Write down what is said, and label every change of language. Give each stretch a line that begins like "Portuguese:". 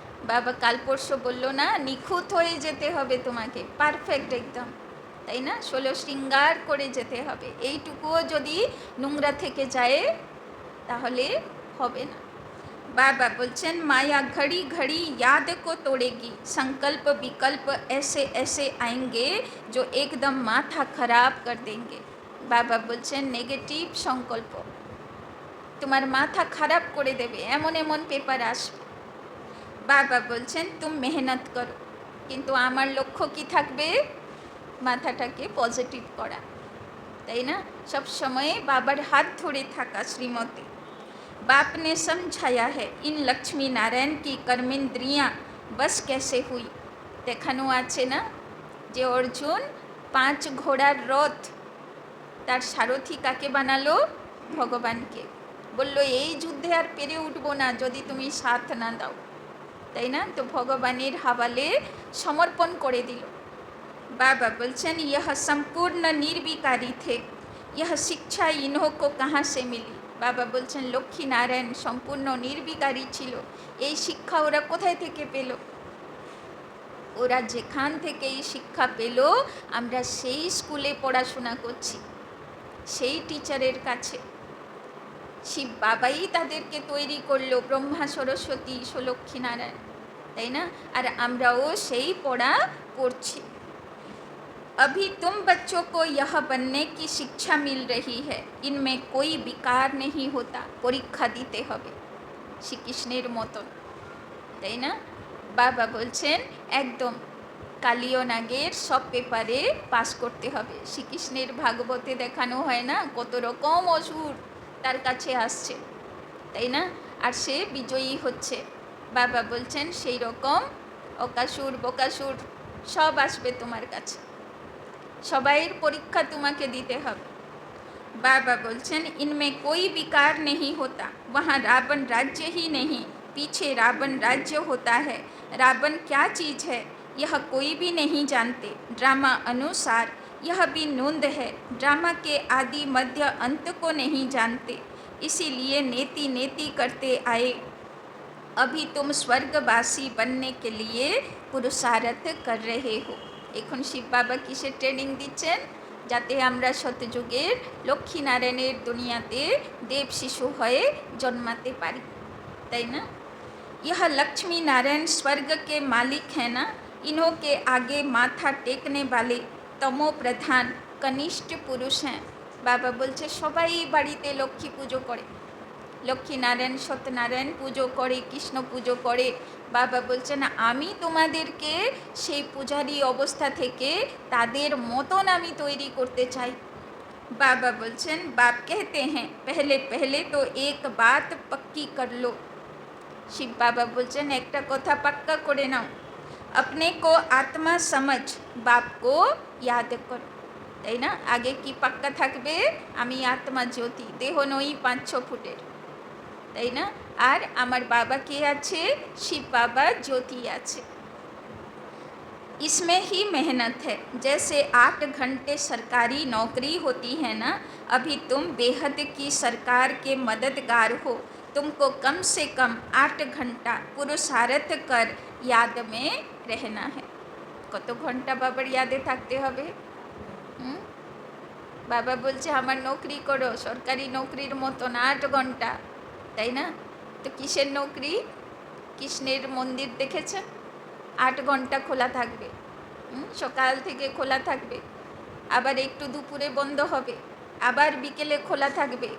Bangla: বাবা কাল পরশু বলল না নিখুঁত হয়ে যেতে হবে তোমাকে, পারফেক্ট একদম, তাই না? 16 শৃঙ্গার করে যেতে হবে, এইটুকুও যদি নোংরা থেকে যায় তাহলে হবে না। बाबा बोलছেন
Hindi: माया घड़ी घड़ी याद को तोड़ेगी, संकल्प विकल्प ऐसे ऐसे आएंगे जो एकदम माथा खराब कर देंगे।
Bangla: बाबा बोलছেন নেগেটিভ সংকল্প তোমার মাথা খারাপ করে দেবে, এমন এমন পেপার আসবে। বাবা বলছেন তুম মেহনত করো, কিন্তু আমার লক্ষ্য কি থাকবে, মাথাটাকে পজিটিভ করা, তাই না? সব সময় বাবার হাত ধরে থাকা শ্রীমতে।
Hindi: बाप ने समझाया है इन लक्ष्मी नारायण की कर्मेंद्रियाँ बस कैसे हुई।
Bangla: देखानो आछे ना जे अर्जुन 5 घोड़ार रथ तार सारथी काके बानालो, भगवानके, बोललो এই যুদ্ধে আর পেরে উঠবো না যদি তুমি সাথ না দাও, তাই না? তো ভগবানের হাওয়ালে সমর্পণ করে দিল। बाबा बोलছেন
Hindi: यह संपूर्ण निर्विकारी थे, यह शिक्षा इन्हों को कहाँ से मिली।
Bangla: বাবা বলছেন লক্ষ্মী নারায়ণ সম্পূর্ণ নির্বিকারী ছিল, এই শিক্ষা ওরা কোথায় থেকে পেল, ওরা যেখান থেকে এই শিক্ষা পেল আমরা সেই স্কুলে পড়াশোনা করছি, সেই টিচারের কাছে, শিব বাবাই তাদেরকে তৈরি করলো, ব্রহ্মা সরস্বতী লক্ষ্মী নারায়ণ, তাই না? আর আমরাও সেই পড়া পড়ছি।
Hindi: अभी तुम बच्चों को यह बनने की शिक्षा मिल रही है, इनमें कोई विकार नहीं होता, परीक्षा दीते
Bangla: হবে শ্রীকৃষ্ণের মতন, তাই না? বাবা বলছেন একদম কালীয় নাগের সব পেপারে পাস করতে হবে। শ্রীকৃষ্ণের ভাগবতে দেখানো হয় না কত রকম অসুর তার কাছে আসছে, তাই না? আর সে বিজয়ী হচ্ছে। বাবা বলছেন সেই রকম অকাসুর বকাসুর সব আসবে তোমার কাছে, সবাইয়ের পরীক্ষা তোমাকে দিতে হবে। बाबा बोलचन
Hindi: इनमें कोई विकार नहीं होता, वहाँ रावण राज्य ही नहीं, पीछे रावण राज्य होता है। रावण क्या चीज़ है यह कोई भी नहीं जानते। ड्रामा अनुसार यह भी नोंद है, ड्रामा के आदि मध्य अंत को नहीं जानते, इसीलिए नेति नेति करते आए। अभी तुम स्वर्गवासी बनने के लिए पुरुषार्थ कर रहे हो।
Bangla: এখন শিব বাবা কিসের ট্রেনিং দিচ্ছেন? যাতে আমরা শতযুগের লক্ষ্মীনারায়ণের দুনিয়াতে দেব শিশু হয়ে জন্মাতে পারি, তাই না?
Hindi: यह लक्ष्मी नारायण स्वर्ग के मालिक हैं ना, इन्हों के आगे माथा टेकने वाले तमो प्रधान कनिष्ठ पुरुष हैं।
Bangla: बाबा बोलছে সবাই বাড়িতে লক্ষ্মী পুজো করে, লক্ষ্মীনারায়ণ সত্যনারায়ণ পুজো করে, কৃষ্ণ পুজো করে। বাবা বলছেন আমি তোমাদেরকে সেই পূজারী অবস্থা থেকে তাদের মতন আমি তৈরি করতে চাই। बाबा बोलचन
Hindi: बाप कहते हैं पहले पहले तो एक बात पक्की कर लो।
Bangla: शिव बाबा बोलचन एकटा कथा पक्का करे नाओ,
Hindi: अपने को आत्मा समझ बाप को याद करो,
Bangla: তাই না? আগে কি পাক্কা থাকবে? আমি আত্মা জ্যোতি, দেহ নই 5-6 ফুটের, তাই না? আর আমার বাবা কে আছে? শিব বাবা জ্যোতি আছে।
Hindi: इसमें ही मेहनत है, जैसे 8 घंटे सरकारी नौकरी होती है ना, अभी तुम बेहद की सरकार के मददगार हो, तुमको कम से कम 8 घंटा पुरुषार्थ कर याद में रहना है।
Bangla: কত ঘন্টা বাবার ইয়াদে থাকতে হবে? বাবা বলছে আমার নৌকরি করো সরকারি নৌকরির মতন 8 ঘন্টা, তাই না? তো কিসের নৌকরি? কৃষ্ণের মন্দির দেখেছেন 8 ঘন্টা খোলা থাকবে, সকাল থেকে খোলা থাকবে, আবার একটু দুপুরে বন্ধ হবে, আবার বিকেলে খোলা থাকবে।